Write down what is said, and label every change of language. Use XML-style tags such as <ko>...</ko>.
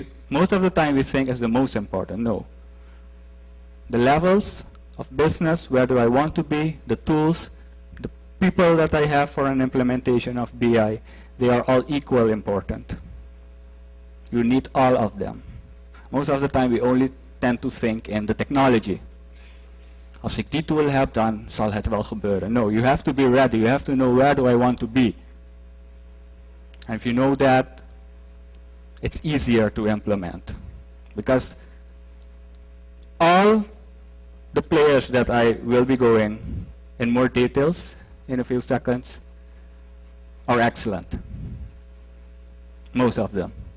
<en>Most of the time we think it's the most important. No. The levels of business, where do I want to be, the tools, the people that I have for an implementation of BI, they are all equal important. You need all of them. Most of the time we only tend to think in the technology.</en> <nl>Als ik die tool heb, dan zal het wel gebeuren.</nl> <en>No, you have to be ready. You have to know where do I want to be. And if you know that, it's easier to implement. Because all the players that I will be going in more details in a few seconds are excellent. Most of them.</en>